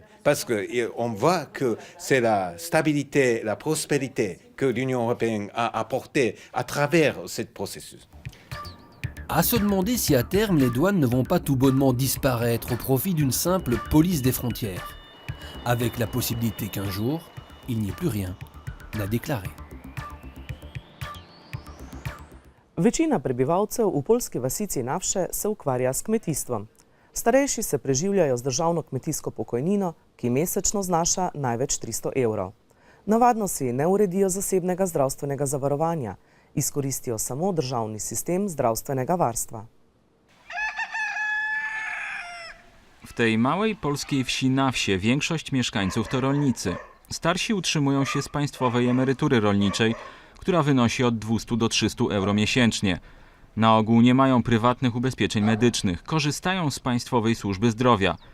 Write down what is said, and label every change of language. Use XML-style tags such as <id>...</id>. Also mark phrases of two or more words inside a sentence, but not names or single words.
<fr>Parce qu'on voit que c'est la stabilité, la prospérité que l'Union européenne a apportée à travers ce processus. À se demander si à terme les douanes ne vont pas tout bonnement disparaître au profit d'une simple police des frontières, avec la possibilité qu'un jour, il n'y ait plus rien à déclarer.</fr> <sl>Večina prebivalcev v poljski vasici Navše se ukvarja s kmetijstvom. Starejši se preživljajo z državno kmetijsko pokojnino, ki mesečno znaša največ 300 evrov. Navadno si ne uredijo zasebnega zdravstvenega zavarovanja, izkoristijo samo državni sistem zdravstvenega varstva.</sl> <pl>W tej małej polskiej wsi na wsie większość mieszkańców to rolnicy. Starsi utrzymują się z państwowej emerytury rolniczej, która wynosi od 200 do 300 euro miesięcznie. Na ogół nie mają prywatnych ubezpieczeń medycznych, korzystają z Państwowej Służby Zdrowia.</pl>